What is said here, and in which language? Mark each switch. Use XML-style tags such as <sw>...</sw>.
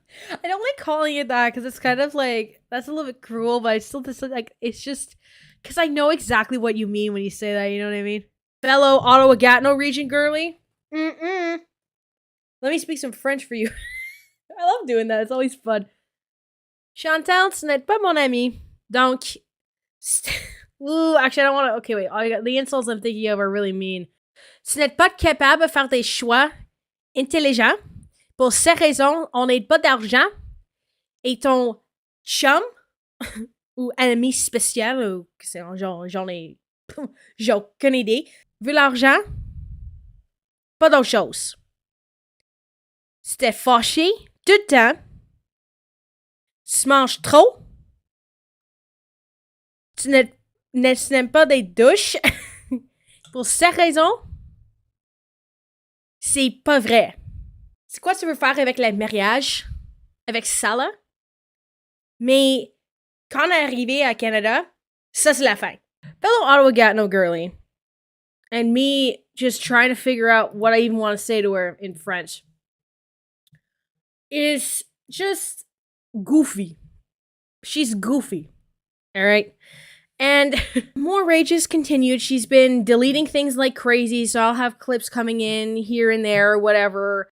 <en>I don't like calling it that because it's kind of like, that's a little bit cruel, but I still just like, it's just because I know exactly what you mean when you say that, you know what I mean? Fellow Ottawa-Gatineau region girly. Let me speak some French for you. I love doing that. It's always fun.</en> <fr>Chantal, ce n'est pas mon ami.</fr> <en>Donc, ooh, actually, I don't want to. Okay, wait. The insults I'm thinking of are really mean.</en> <fr>Ce n'est pas capable de faire des choix intelligents. Pour ces raisons, on n'a pas d'argent. Et ton chum, ou ami spécial, ou j'en ai aucune idée, veut l'argent, pas d'autre chose. C'était fâché tout le temps. Tu manges trop. Tu n'aimes pas des douches. Pour cette raison, c'est pas vrai. C'est quoi tu veux faire avec le mariage? Avec Salah? Mais quand on est arrivé à Canada, ça c'est la fin.</fr> <en>Fellow Ottawa-Gatineau girly. And me just trying to figure out what I even want to say to her in French. Is just goofy. She's goofy. Alright? And more rages continued. She's been deleting things like crazy, so I'll have clips coming in here and there or whatever.</en>